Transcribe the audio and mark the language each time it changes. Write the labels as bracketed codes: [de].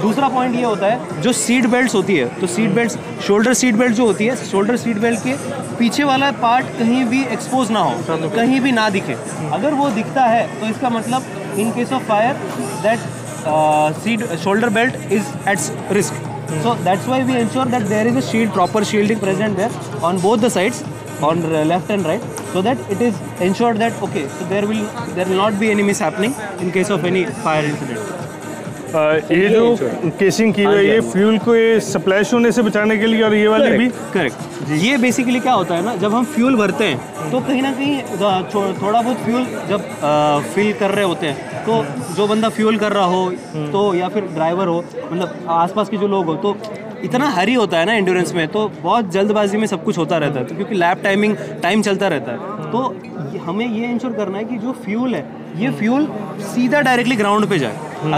[hi] दूसरा पॉइंट ये होता है जो सीट बेल्ट होती है, तो seat belt, shoulder seat belt जो होती है, शोल्डर सीट बेल्ट के पीछे वाला पार्ट कहीं भी एक्सपोज ना हो, कहीं भी ना दिखे। अगर वो दिखता है तो इसका मतलब [en] In case of fire that shoulder belt is at risk. So that's why we ensure that there is a shield, proper shielding present there on both the sides, on left and right, so that it is ensured that okay, so there will not be any mishappening in case of any fire incident. [hi] ये जो casing की हुई है ये fuel को splash होने से बचाने के लिए, और ये वाली भी करेक्ट। ये बेसिकली क्या होता है ना, जब हम फ्यूल भरते हैं तो कहीं ना कहीं थोड़ा बहुत फ्यूल जब फिल कर रहे होते हैं, तो जो बंदा फ्यूल कर रहा हो तो या फिर ड्राइवर हो, मतलब आसपास के जो लोग हो, तो इतना हरी होता है ना एंड्योरेंस में, तो बहुत जल्दबाजी में सब कुछ होता रहता है, तो क्योंकि लैप टाइम चलता रहता है, तो हमें ये इंश्योर करना है कि जो फ्यूल है ये फ्यूल सीधा डायरेक्टली ग्राउंड पे जाए।